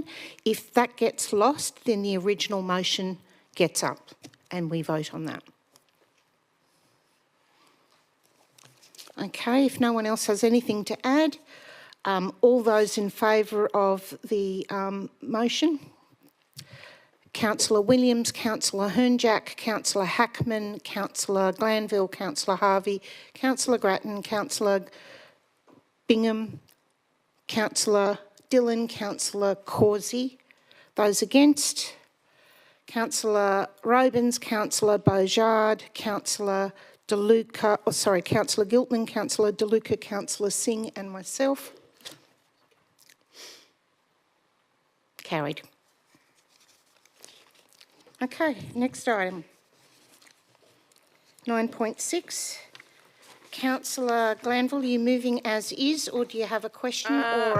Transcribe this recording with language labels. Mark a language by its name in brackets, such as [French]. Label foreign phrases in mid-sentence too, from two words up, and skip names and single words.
[English] If that gets lost, then the original motion gets up and we vote on that. Okay, if no one else has anything to add, all those in favour of the motion? Councillor Williams, Councillor Hernjack, Councillor Hackman, Councillor Glanville, Councillor Harvey, Councillor Grattan, Councillor Bingham, Councillor Dillon, Councillor Causey. Those against? Councillor Robins, Councillor Beaujard, Councillor DeLuca, Councillor Giltman, Councillor DeLuca, Councillor Singh and myself. Carried. Okay, next item. 9.6. Councillor Glanville, are you moving as is or do you have a question or